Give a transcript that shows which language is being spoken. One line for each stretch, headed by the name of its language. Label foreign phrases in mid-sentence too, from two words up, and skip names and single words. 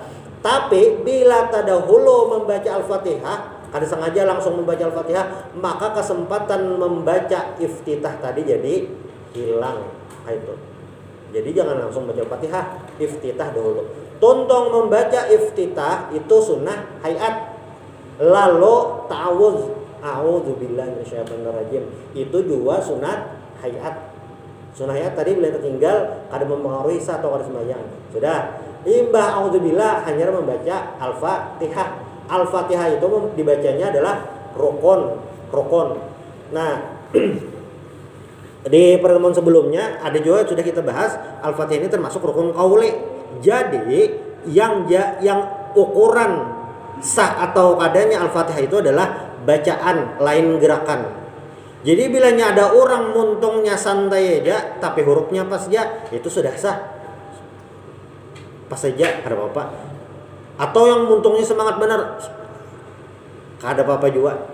Banjar: Tapi bila tadahulu membaca Al-Fatihah, kada sengaja langsung membaca Al-Fatihah, maka kesempatan membaca iftitah tadi jadi hilang. Itu. Jadi jangan langsung baca Al-Fatihah, iftitah dahulu. Tontong membaca iftitah itu sunnah hayat. Lalu ta'awudz,
Arabic: أعوذ بالله من الشيطان الرجيم.
Banjar: Itu juga sunat hayat. Sunnah ayat tadi boleh tertinggal kada mempengaruhi sah atau kada sembahyang. Sudah. Imbah auzubillah hanya membaca Al-Fatihah. Al-Fatihah itu dibacanya adalah rukun. Nah, Di pertemuan sebelumnya ada juga sudah kita bahas Al-Fatihah ini termasuk rukun qauli. Jadi yang ukuran sah atau adanya Al-Fatihah itu adalah bacaan, lain gerakan. Jadi bilanya ada orang muntungnya santai aja tapi hurufnya pas aja, itu sudah sah. Pas saja ada apa-apa. Atau yang muntungnya semangat benar, ada apa-apa juga.